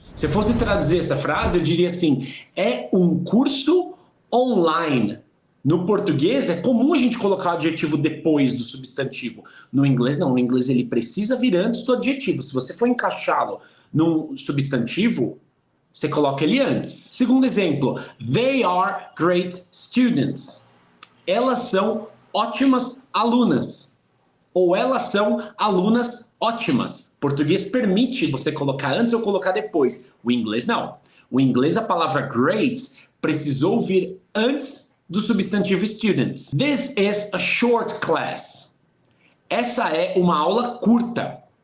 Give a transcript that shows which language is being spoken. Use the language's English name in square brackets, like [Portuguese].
[Portuguese] Se eu fosse traduzir essa frase, eu diria assim: é um curso online. No português, é comum a gente colocar o adjetivo depois do substantivo. No inglês, não. No inglês, ele precisa vir antes do adjetivo. Se você for encaixá-lo num substantivo, você coloca ele antes. Segundo exemplo, [English] they are great students. [Portuguese] Elas são ótimas alunas. Ou elas são alunas ótimas. Português permite você colocar antes ou colocar depois. O inglês não. O inglês, a palavra great precisou vir antes do substantivo students. [English] This is a short class. [Portuguese] Essa é uma aula curta.